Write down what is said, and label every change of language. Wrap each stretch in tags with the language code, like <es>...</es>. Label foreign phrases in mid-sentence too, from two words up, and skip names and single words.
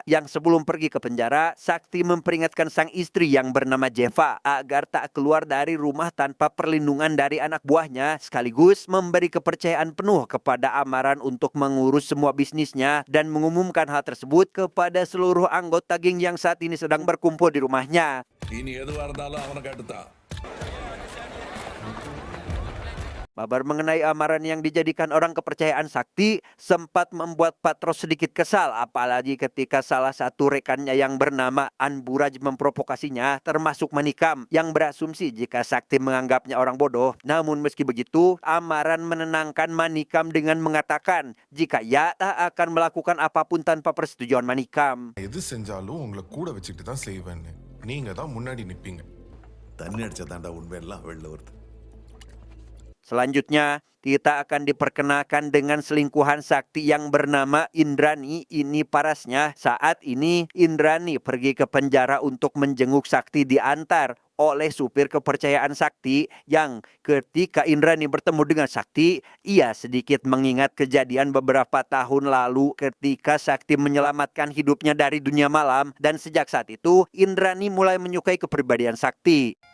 <id>Yang sebelum pergi ke penjara, Sakti memperingatkan sang istri yang bernama Jeva agar tak keluar dari rumah tanpa perlindungan dari anak buahnya, sekaligus memberi kepercayaan penuh kepada Amaran untuk mengurus semua bisnisnya dan mengumumkan hal tersebut kepada seluruh anggota geng yang saat ini sedang berkumpul di rumahnya.</id> <ta>இனி எதுவா இருந்தாலும் அவனுக்கு அடுத்தான்.</ta> <id>Kabar mengenai Amaran yang dijadikan orang kepercayaan Sakti sempat membuat Patros sedikit kesal, apalagi ketika salah satu rekannya yang bernama Anburaj memprovokasinya, termasuk Manikam yang berasumsi jika Sakti menganggapnya orang bodoh. Namun meski begitu, Amaran menenangkan Manikam dengan mengatakan jika ia tak akan melakukan apapun tanpa persetujuan Manikam.</id> <ta>எது செஞ்சாலும் உங்களை கூட வச்சுக்கிட்டு தான் செய்வேன்னு நீங்க தான் முன்னாடி நிப்பீங்க. தண்ணி அடிச்சா தாண்டா உண்மையெல்லாம் வெளில வருது.</ta> <id>Selanjutnya, kita akan diperkenalkan dengan selingkuhan Sakti yang bernama Indrani. Ini parasnya, saat ini Indrani pergi ke penjara untuk menjenguk Sakti diantar oleh supir kepercayaan Sakti yang ketika Indrani bertemu dengan Sakti, ia sedikit mengingat kejadian beberapa tahun lalu ketika Sakti menyelamatkan hidupnya dari dunia malam, dan sejak saat itu Indrani mulai menyukai kepribadian Sakti.</id>